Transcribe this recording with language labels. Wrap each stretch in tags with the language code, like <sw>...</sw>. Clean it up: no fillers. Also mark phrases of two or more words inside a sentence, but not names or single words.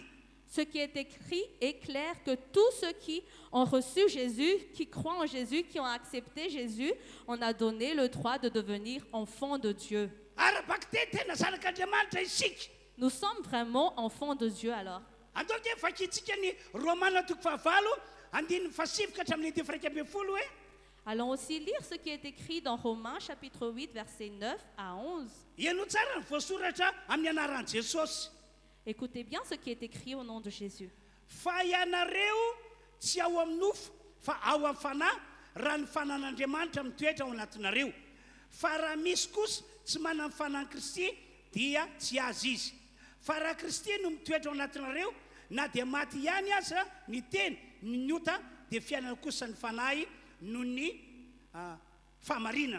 <fr>Ce qui est écrit est clair que tous ceux qui ont reçu Jésus, qui croient en Jésus, qui ont accepté Jésus, on a donné le droit de devenir enfants de Dieu.</fr> <mg>Ara-baky teny tena zanak'Andriamanitra isika.</mg> <fr>Nous sommes vraiment enfants de Dieu alors.</fr> <mg>Andao dia vakitsika ny Romana toko fahavalo andininy fasivoka hatramin'ny dimy faika ambin'ny folo hoe</mg> <fr>Allons aussi lire ce qui est écrit dans Romains chapitre 8, versets 9 à 11.</fr> <mg>iano tsara ny voasoratra amin'ny anaran'i Jesosy.</mg> <fr>Écoutez bien ce qui est écrit au nom de Jésus.</fr> <mg>Fa ianareo tsy ao amin'ny nofo fa ao amin'ny fanahy raha ny fanan'Andriamanitra mitoetra ao anatinareo. Fa raha misy kosa tsy manana ny fanan'i Kristy dia tsy azy izy. Fa raha Kristy no mitoetra ao anatinareo na dia maty ihany aza ny teny ny ota dia fiainana kosa ny fanahy noho ny fahamarinana.</mg>